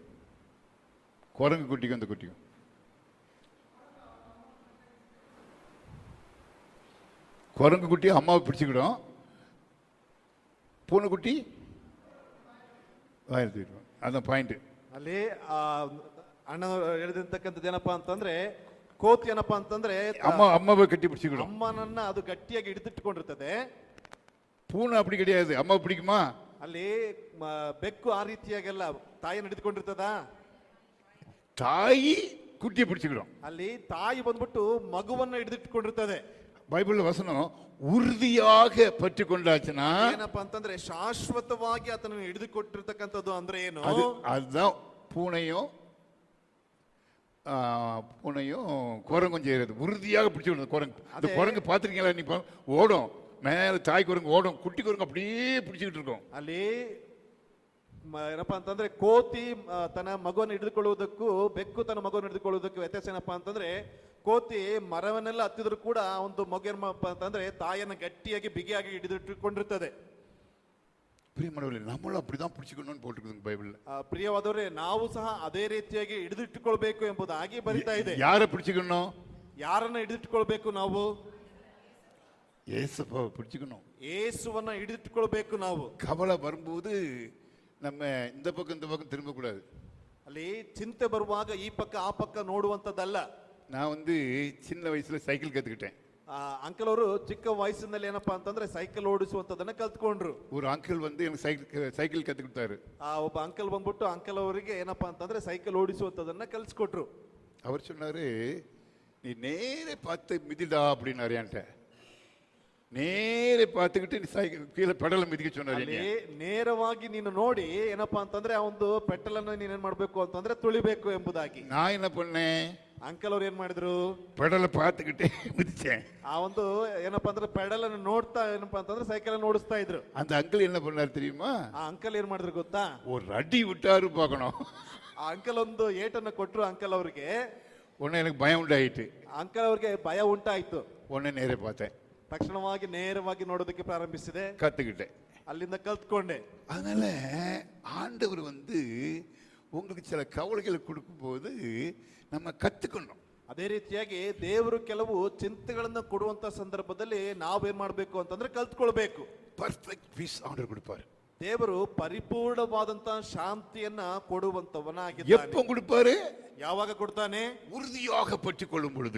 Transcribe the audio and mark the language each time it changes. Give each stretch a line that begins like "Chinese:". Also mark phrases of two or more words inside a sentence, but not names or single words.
Tamil: குரங்கு குட்டிக்கும் அந்த குட்டிக்கும் குரங்கு குட்டி அம்மாவை பிடிச்சிக்கிடும், பூனைக்குட்டி வாயில் தூக்கிடும். அதான் பாயிண்ட்.
Kannada: ಅಲ್ಲಿ ಅಣ್ಣ ಹೇಳಿದಂತಕ್ಕಂಥದ್ದು ಏನಪ್ಪಾ ಅಂತಂದ್ರೆ ಕೋತಿ ಏನಪ್ಪಾ ಅಂತಂದ್ರೆ
Tamil: அம்மாவை கட்டி பிடிச்சிக்கணும்.
Kannada: ಅಮ್ಮನನ್ನ ಅದು ಗಟ್ಟಿಯಾಗಿ ಹಿಡಿದಿಟ್ಟುಕೊಂಡಿರ್ತದೆ.
Tamil: பூனை அப்படி கிடையாது. அம்மா பிடிக்குமா?
Kannada: ಅಲ್ಲಿ ಬೆಕ್ಕು ಆ ರೀತಿಯಾಗೆಲ್ಲ ತಾಯಿಯನ್ನು ಹಿಡಿದುಕೊಂಡಿರ್ತದ.
Tamil: தாய் குட்டியை பிடிச்சிக்கணும்.
Kannada: ಅಲ್ಲಿ ತಾಯಿ ಬಂದ್ಬಿಟ್ಟು ಮಗುವನ್ನ ಹಿಡಿದಿಟ್ಟುಕೊಂಡಿರ್ತದೆ.
Tamil: பைபிள் வசனம் உறுதியாக பற்றி கொண்டாச்சுன்னா
Kannada: ಏನಪ್ಪಾ ಅಂತಂದ್ರೆ ಶಾಶ್ವತವಾಗಿ ಆತನನ್ನು ಹಿಡಿದುಕೊಟ್ಟಿರ್ತಕ್ಕಂಥದ್ದು ಅಂದ್ರೆ ಏನು?
Tamil: அதுதான் பூனையும் குரங்கும் செய்யறது. உறுதியாக பிடிச்சிக்கணும். குரங்கு, அந்த குரங்கு பார்த்துருக்கீங்களா? நீ ஓடும் மேல, தாய் குரங்கு ஓடும், குட்டி குரங்கு அப்படியே பிடிச்சிக்கிட்டு இருக்கும்.
Kannada: ಅಲ್ಲಿ ಏನಪ್ಪಾ ಅಂತಂದ್ರೆ ಕೋತಿ ತನ್ನ ಮಗುವನ್ನು ಹಿಡಿದುಕೊಳ್ಳುವುದಕ್ಕೂ ಬೆಕ್ಕು ತನ್ನ ಮಗುವನ್ನು ಹಿಡಿದುಕೊಳ್ಳುವುದಕ್ಕೂ ವ್ಯತ್ಯಾಸ ಏನಪ್ಪಾ ಅಂತಂದ್ರೆ ಕೋತಿ ಮರವನ್ನೆಲ್ಲ ಹತ್ತಿದ್ರು ಕೂಡ ಒಂದು ಮಗು ಏನಪ್ಪಾ ಅಂತಂದ್ರೆ ತಾಯಿಯನ್ನು ಗಟ್ಟಿಯಾಗಿ ಬಿಗಿಯಾಗಿ ಹಿಡಿದಿಟ್ಟುಕೊಂಡಿರ್ತದೆ.
Tamil: பிரியமானவர்களே, நம்மளும் அப்படிதான் பிடிச்சிக்கணும்னு போட்டுருக்குதுங்க பைபிள்ல.
Kannada: ಪ್ರಿಯವಾದವರೇ, ನಾವು ಸಹ ಅದೇ ರೀತಿಯಾಗಿ ಹಿಡಿದಿಟ್ಟುಕೊಳ್ಬೇಕು ಎಂಬುದಾಗಿ ಬರಿತಾ ಇದೆ.
Tamil: ಯಾರ பிடிச்சிக்கணும்?
Kannada: ಯಾರನ್ನ ಹಿಡಿದಿಟ್ಟುಕೊಳ್ಬೇಕು ನಾವು?
Tamil: இயேசுவை பிடிச்சிக்கணும்.
Kannada: ಯೇಸುವನ್ನ ಹಿಡಿದಿಟ್ಟುಕೊಳ್ಬೇಕು ನಾವು.
Tamil: கவலை வரும்போது நம்ம இந்த பக்கம் திரும்ப கூடாது.
Kannada: ಅಲ್ಲಿ ಚಿಂತೆ ಬರುವಾಗ ಈ ಪಕ್ಕ ಆ ಪಕ್ಕ ನೋಡುವಂತದ್ದಲ್ಲ.
Tamil: நான் சின்ன வயசுல சைக்கிள் கத்துக்கிட்டேன்.
Kannada: ಅಂಕಲ್ ಅವರು ಚಿಕ್ಕ ವಯಸ್ಸಿನಲ್ಲಿ ಏನಪ್ಪಾ ಅಂತಂದ್ರೆ ಸೈಕಲ್ ಓಡಿಸುವಂತದನ್ನ ಕಲ್ತ್ಕೊಂಡ್ರು.
Tamil: ஒரு அங்கிள் எனக்கு சைக்கிள் கத்து கொடுத்தாரு.
Kannada: ಒಬ್ಬ ಅಂಕಲ್ ಬಂದ್ಬಿಟ್ಟು ಅಂಕಲ್ ಅವರಿಗೆ ಏನಪ್ಪಾ ಅಂತಂದ್ರೆ ಸೈಕಲ್ ಓಡಿಸುವಂತದನ್ನ ಕಲ್ಸ್ಕೊಟ್ರು.
Tamil: அவர் சொன்னாரு, நீ நேரே பார்த்து மிதிடா அப்படின்னாரு. என்கிட்ட நேரே பார்த்துக்கிட்டு நீ சைக்கிள் கீழே பெடல மிதிக்க சொன்னாரு.
Kannada: ನೇರವಾಗಿ ನೀನು ನೋಡಿ ಏನಪ್ಪಾ ಅಂತಂದ್ರೆ ಆ ಒಂದು ಪೆಟ್ರೋಲ್ ಅನ್ನು ನೀನೇನ್ ಮಾಡ್ಬೇಕು ಅಂತಂದ್ರೆ ತುಳಿಬೇಕು ಎಂಬುದಾಗಿ.
Tamil: நான் என்ன பண்ணேன்?
Kannada: ಅಂಕಲ್ ಅವ್ರು ಏನ್ ಮಾಡಿದ್ರು?
Tamil: பெடலை பார்த்துக்கிட்டே மிதிச்சேன்.
Kannada: ಆ ಒಂದು ಏನಪ್ಪಾ ಅಂದ್ರೆ ಪೆಡಲ್ ಅನ್ನು ನೋಡ್ತಾ ಏನಪ್ಪಾ ಅಂತಂದ್ರೆ ಸೈಕಲ್ ಅನ್ನು ಓಡಿಸ್ತಾ ಇದ್ರು.
Tamil: அந்த அங்கிள் என்ன பண்ணாரு தெரியுமா?
Kannada: ಆ ಅಂಕಲ್ ಏನ್ ಮಾಡಿದ್ರು ಗೊತ್ತಾ?
Tamil: ஒரு அடி விட்டாரு பார்க்கணும்.
Kannada: ಆ ಅಂಕಲ್ ಒಂದು ಏಟನ್ನು ಕೊಟ್ರು ಅಂಕಲ್ ಅವ್ರಿಗೆ.
Tamil: உடனே எனக்கு பயம் உண்டாயிட்டு.
Kannada: ಅಂಕಲ್ ಅವ್ರಿಗೆ ಭಯ ಉಂಟಾಯ್ತು.
Tamil: உடனே நேரே பார்த்தேன்.
Kannada: ತಕ್ಷಣವಾಗಿ ನೇರವಾಗಿ ನೋಡೋದಕ್ಕೆ ಪ್ರಾರಂಭಿಸಿದೆ.
Tamil: கத்துக்கிட்டேன்.
Kannada: ಅಲ್ಲಿಂದ ಕಲ್ತ್ಕೊಂಡೆ.
Tamil: அதனால ஆண்டவர் உங்களுக்கு சில கவலைகளை கொடுக்கும் போது நம்ம கத்துக்கணும்.
Kannada: ಅದೇ ರೀತಿಯಾಗಿ ದೇವರು ಕೆಲವು ಚಿಂತೆಗಳನ್ನು ಕೊಡುವಂತ ಸಂದರ್ಭದಲ್ಲಿ ನಾವೇನ್ ಮಾಡ್ಬೇಕು ಅಂತಂದ್ರೆ ಕಲ್ತ್ಕೊಳ್ಬೇಕು.
English: perfect peace order கொடுப்பாரு.
Kannada: ದೇವರು ಪರಿಪೂರ್ಣವಾದಂತ ಶಾಂತಿಯನ್ನ ಕೊಡುವಂತವನಾಗಿದ್ದಾನೆ.
Tamil: எப்போ கொடுப்பாரு?
Kannada: ಯಾವಾಗ ಕೊಡ್ತಾನೆ?
Tamil: உறுதியாக பற்றிக்கொள்ளும் பொழுது.